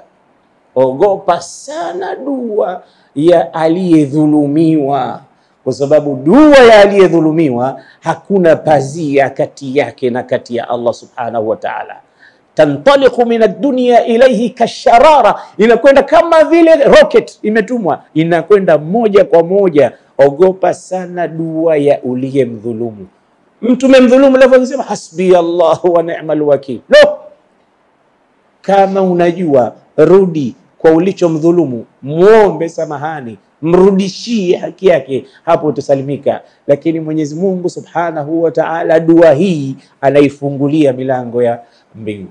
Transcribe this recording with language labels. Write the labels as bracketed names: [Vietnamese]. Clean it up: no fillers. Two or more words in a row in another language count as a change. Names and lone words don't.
[Swahili] Ogopa sana dua ya aliyedhulumiwa, kwa sababu dua ya aliyedhulumiwa hakuna pazia kati yake na kati ya Allah [Arabic] سبحانه وتعالى. تنطلق من الدنيا إليه كالشرارة, [Swahili] inakwenda kama vile rocket imetumwa, inakwenda moja kwa moja. Ogopa sana dua ya uliyemdhulumu. Mtu memdhulumu leo anasema [Arabic] حسبي الله ونعم الوكيل. [Swahili] No, kama unajua, rudi kwa ulichomdhulumu, muombe samahani, mrudishie haki yake, hapo utasalimika. Lakini Mwenyezi Mungu [Arabic] سبحانه وتعالى [Swahili] dua hii anaifungulia milango ya mbingu.